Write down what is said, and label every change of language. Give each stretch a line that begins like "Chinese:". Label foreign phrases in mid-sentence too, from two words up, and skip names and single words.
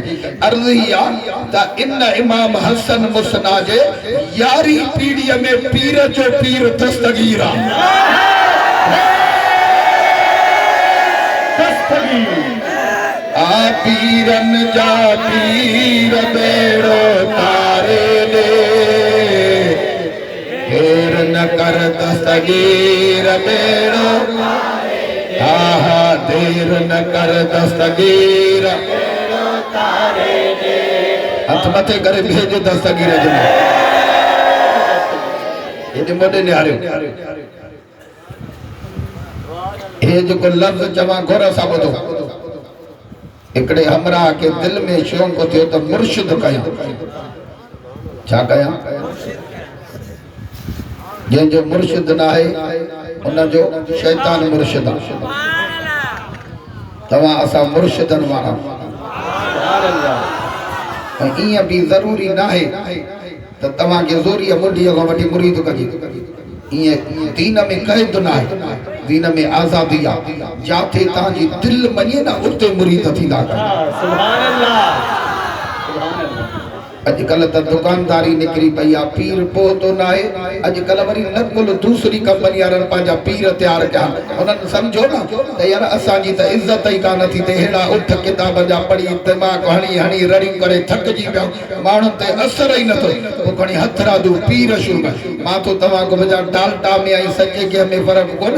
Sindhi: अर्ज़ु ही आहे त इन इमाम हसन मुसना जे 11वीं पीढ़ीअ में पीर जो पीर दस्तगीर आहे। आ पीरन जा पीर बेड़ो तारे ले, देर न कर दस्तगीर बेड़ो। आहा देर न कर दस्तगीर। हथ मथे करे भेज दस्तगीर जो। हेॾे मोॾे निहारियो। हे जेको लफ़्ज़ चवां घोर सां ॿुधो। हिकिड़े हमरा के दिल में शौक़ थियो त मुर्शिद कयां। छा कयां? जंहिंजो मुर्शिद न आहे उनजो शैतान मुर्शिद आहे। तव्हां असां मुर्शिदनि वारा। ऐं ईअं बि ज़रूरी न आहे त तव्हांखे ज़ोरीअ मुंडीअ खां वठी मुरीद कजे। ईअं दीन में क़ैद न आहे, दीन में आज़ादी आहे। जिथे तव्हांजी दिलि मञे न उते मुरीद थींदा।
Arabic: سبحان الله.
Sindhi: अॼुकल्ह त दुकानदारी निकिरी पई आहे, पीर पहुतो न आहे। अॼुकल्ह वरी नकुल दूसरी कंपनी वारनि पंहिंजा पीर तयारु कया। उन्हनि सम्झो न त यार असांजी त इज़त ई कान थी थिए। अहिड़ा उठ किताब जा पढ़ी दिमाग़ हणी हणी रड़ी करे थकिजी पिया। माण्हुनि ते असर ई नथो। पोइ खणी हथरादू पीर शुरू कर। मां तो तव्हांखे ॿुधायां डाल्टा में ऐं सचे के में फ़र्क़ु कोन्हे।